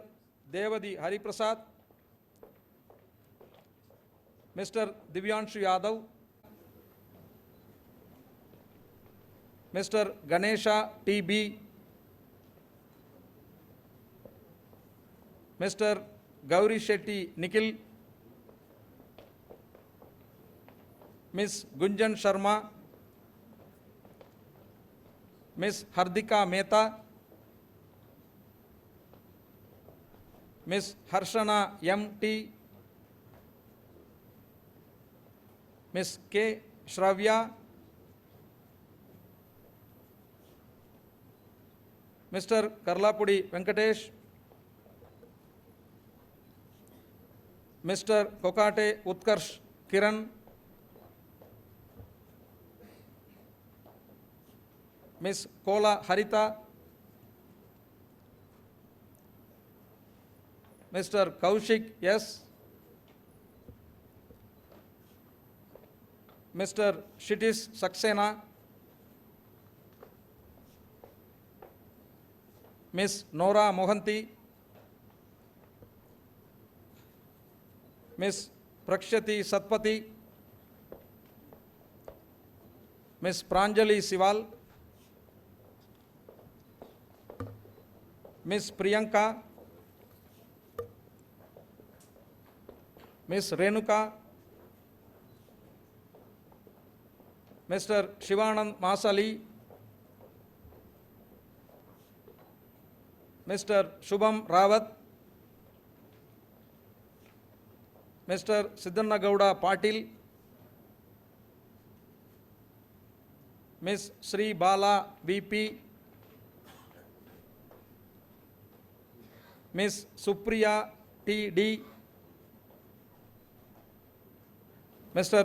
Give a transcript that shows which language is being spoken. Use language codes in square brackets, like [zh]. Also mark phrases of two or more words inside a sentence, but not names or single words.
[en] Devadi Hariprasad, Mr. Divyanshu Yadav, Mr. Ganesha TB, Mr. Gauri Shetty Nikhil, Ms. Gunjan Sharma, Ms. Hardika Mehta, Ms. Harshana MT, Ms. K. Shravya, Mr. Karlapudi Venkatesh, Mr. Kokate Utkarsh Kiran, Ms. Kola Harita, Mr. Kaushik S, Mr. Shitis Saxena, Ms. Nora Mohanty, Ms. Prakshati Satpati, Ms. Pranjali Sival, Ms. Priyanka, Ms. Renuka, Mr. Shivanand Masali, Mr. Shubham Rawat, Mr. Siddhanna Gowda Patil, Ms. Sri Bala VP, Ms. Supriya TD, Mr.